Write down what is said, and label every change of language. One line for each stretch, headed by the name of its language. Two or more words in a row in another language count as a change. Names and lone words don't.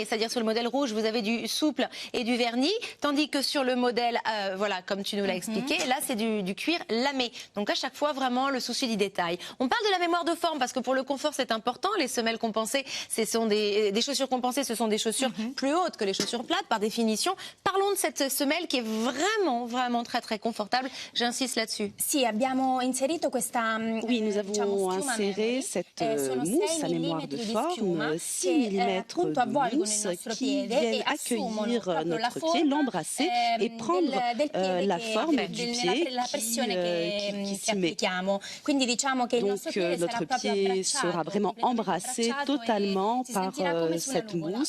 French: C'est-à-dire sur le modèle rouge, vous avez du souple et du verni, tandis que sur le modèle, voilà, comme tu nous l'as expliqué, là c'est du cuir lamé. Donc à chaque fois, vraiment le souci du détail. On parle de la mémoire de forme parce que pour le confort, c'est important. Les semelles compensées, ce sont des chaussures compensées, ce sont des chaussures plus hautes que les chaussures plates par définition. Parlons de cette semelle qui est vraiment très très confortable. J'insiste là-dessus.
Italian: Si, abbiamo inserito questa,
French: oui, nous avons inséré cette mousse à mémoire de forme, 6 mm de mousse qui viennent accueillir notre pied, l'embrasser et prendre la forme du pied qui s'y met. Donc notre pied sera vraiment embrassé totalement par cette mousse.